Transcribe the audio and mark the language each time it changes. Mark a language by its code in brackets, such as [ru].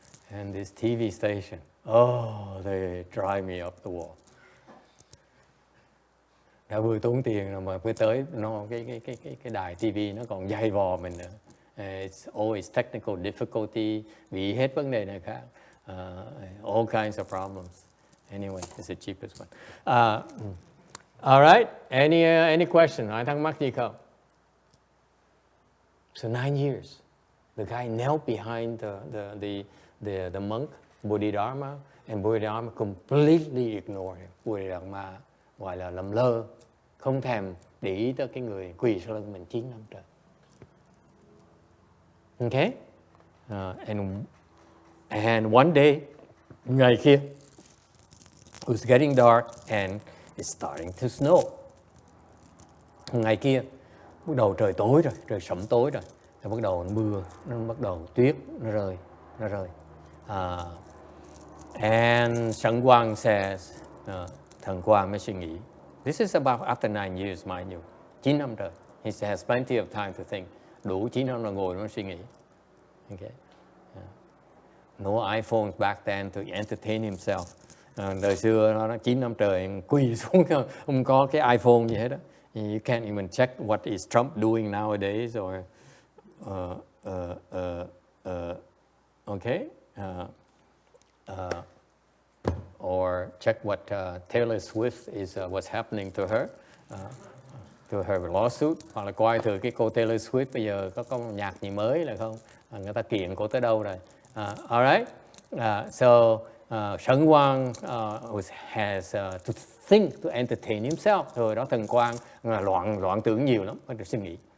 [en] And this TV station, oh, they drive me up the wall. [vi] Đã vừa tốn tiền rồi mà phải tới nó cái đài TV nó còn dày vò mình nữa. [en] It's always technical difficulty, [vi] vì hết vấn đề này khác. [en] All kinds of problems. Anyway, it's the cheapest one. All right. Any question? [vi] Ai thắc mắc gì không? [en] So 9 years, the guy knelt behind the monk Bodhidharma, and Bodhidharma completely ignored him. [vi] Bodhidharma gọi là lầm lơ, không thèm để ý tới cái người quỳ sau lưng mình 9 năm trời. [en] Okay? And one day, [vi] ngày kia, [en] it was getting dark and it's starting to snow. [vi] Ngày kia, bắt đầu trời tối rồi, trời sẫm tối rồi, rồi bắt đầu mưa, nó bắt đầu tuyết, nó rơi. [en] And Shangguan says, [vi] Thần Quang mới suy nghĩ. [en] This is about after 9 years, mind you. [vi] 9 năm trời. [en] He has plenty of time to think. [vi] Đủ 9 năm là ngồi nó suy nghĩ. [en] Okay. No iPhones back then to entertain himself. [vi] Đời xưa nó 9 năm trời quỳ xuống, không có cái iPhone gì hết đó. [en] You can't even check what is Trump doing nowadays or okay. Or check what Taylor Swift is, what's happening to her lawsuit, [vi] hoặc là coi thử cái cô Taylor Swift bây giờ có nhạc gì mới là không, người ta kiện cô tới đâu rồi. [en] Alright, so Shen Guang has to think, to entertain himself. [vi] Rồi đó Thần Quang loạn tưởng nhiều lắm, bắt đầu suy nghĩ.